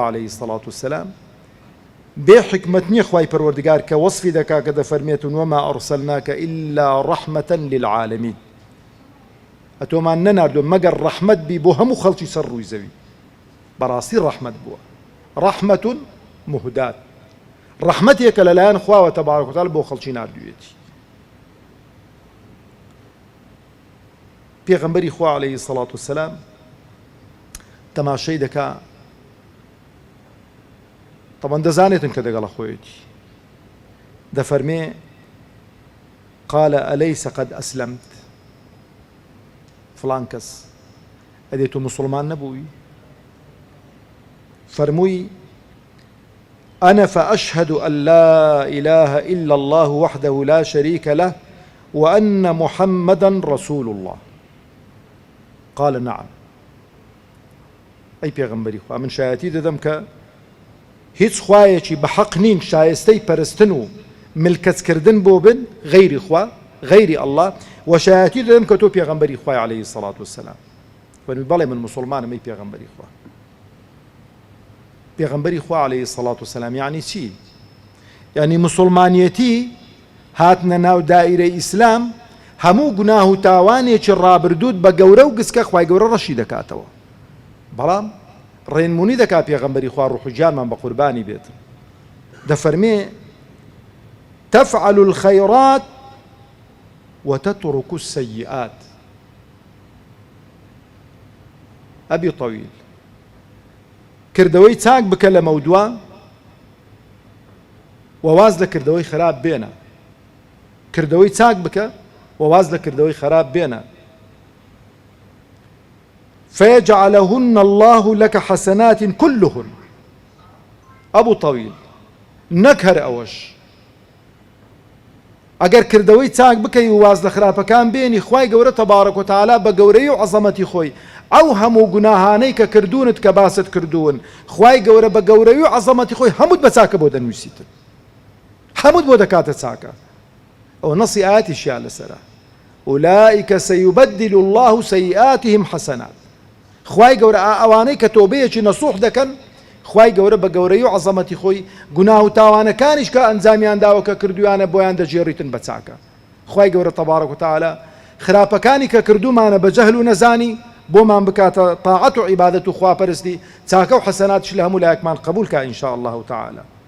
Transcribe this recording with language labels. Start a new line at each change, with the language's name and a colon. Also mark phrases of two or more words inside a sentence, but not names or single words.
Arabic: عەلەیهی السەڵات وسەلام
Central Kurdish: بێ حکمت نییە خوای پەروەردگار کە وەصفی دەکا کە دەفەرمێتن
Arabic: وەما ئەرسەلناکە ئیلا ڕەحمەتەن للعالەمین
Central Kurdish: ئەتۆمان نەناردووە مەگەر ڕەحمەت بی بۆ هەموو خەڵکی سەر ڕووی زەوی بەڕاستی ڕەحمەت بووە
Arabic: ڕەحمەتون مهدات
Central Kurdish: ڕەحمەتێکە لەلایەن خواوە
Arabic: تەبارەک وتەعالا
Central Kurdish: بۆ خەڵکی ناردوویەتی پێغەمبەری خوا
Arabic: عەلەیهی السەڵات وسەلام
Central Kurdish: تەماشەی دەکا طبعا دەزانێتن کە دەگەڵە خۆیەتی دەفەرمێ
Arabic: قال أليس قد أسلمت
Central Kurdish: فلان کەس ئەدێ تۆ مسلمان نەبووی فەرمووی
Arabic: أنا فأشهد أن لا إله إلا الله وحده لا شريك له وأن محمدا رسول الله قال نعم
Central Kurdish: أي پێغەمبەری خوا من شایەتی دەدەم کە هیچ خوایەکی بە حەق نین شایستەی پەرستن و ملکەتکردن بۆ بن غەیری خوا غەیری ئەڵڵا و شایەتی دەدەم کە تۆ پێغەمبەری خوای
Arabic: عەلەیهی السەڵات وسەلام
Central Kurdish: فەرمووی بەڵێ من مسلمانم ئەی پێغەمبەری خوا پێغەمبەری خوا
Arabic: عەلەیهی السەڵات وسەلام
Central Kurdish: یعنی چی یعنی مسلمانیەتی هاتنە ناو دائیرەی ئیسلام هەموو گوناه و تاوانێکی ڕابردوود بە گەورە و گسکە خوای گەورە ڕەشی دەکاتەوە بەڵام ڕێنمونی دەکات پێغەمبەری خوا ڕوح و گیانمان بە قوربانی بێتن دەفەرمێ
Arabic: تفعل الخيرات وتترك السيئات
Central Kurdish: ئەبی طەویل کردەوەی چاک بکە لە مەودووە وواز لە کردەوەی خراپ بێنە کردەوەی چاک بکە وواز لە کردەوەی خراپ بێنە
Arabic: فيجعلهن الله لك حسنات كلهن
Central Kurdish: أبو طويل نەکەر ئەوەش ئەگەر کردەوەی چاک بکەی و واز لە خراپەکان بێنی خوای گەورە
Arabic: تەبارەک و تەعالا
Central Kurdish: بە گەورەی و عەزەمەتی خۆی ئەو هەموو گوناهانەی کە کردوونت کە باست کردوون خوای گەورە بە گەورەی و عەزەمەتی خۆی هەمووت بە چاکە بۆ دەنووسیتن هەمووت بۆ دەکاتە چاکە ئەو نەسی ئاەتیشیان لەسەرە
Arabic: أولئك سيبدل الله سيئاتهم حسنات
Central Kurdish: خوای گەورە ئەوانەی کە تۆبەیەکی نەسوح دەکەن خوای گەورە بە گەورەی و عەزەمەتی خۆی گوناه و تاوانەکانیش کە ئەنجامیان داوە کە کردویانە بۆیان دەجێڕیتن بە چاکە خوای گەورە
Arabic: تەبارەک و تەعالا
Central Kurdish: خراپەکانی کە کردومانە بە جەهل و نەزانی بۆمان بکاتە تاعەت و عیبادەت و خواپەرستی چاکە و حەسەناتش لە هەموو لایەکمان قبول کە
Arabic: ئینشاء الله تعالی